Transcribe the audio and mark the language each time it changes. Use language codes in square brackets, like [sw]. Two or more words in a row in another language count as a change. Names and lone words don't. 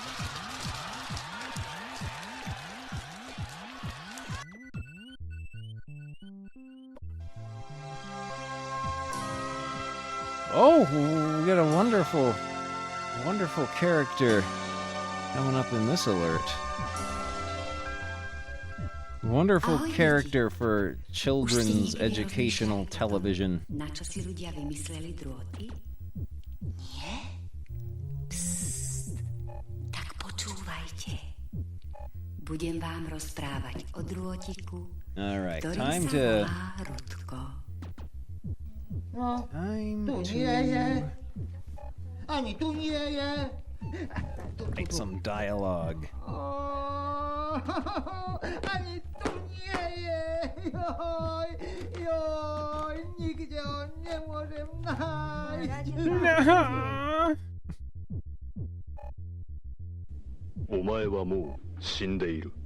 [en] Oh, we got a wonderful character coming up in this alert. Wonderful character for children's educational television. [sk] Na čo si ľudia vymysleli drôty? Nie? Psst, tak počúvajte. Budem vám rozprávať o drôtiku, [en] Alright, [sk] ktorý [en] time [sk] sa to volá Rudko. No, [en] time [sk] tu to nie je. Ani tu nie je. [en] make some dialogue. [sk] Ani tu nie je. [pl] Joj, nigdzie nie możemy znaleźć. No. [ja] お前はもう死んでいる。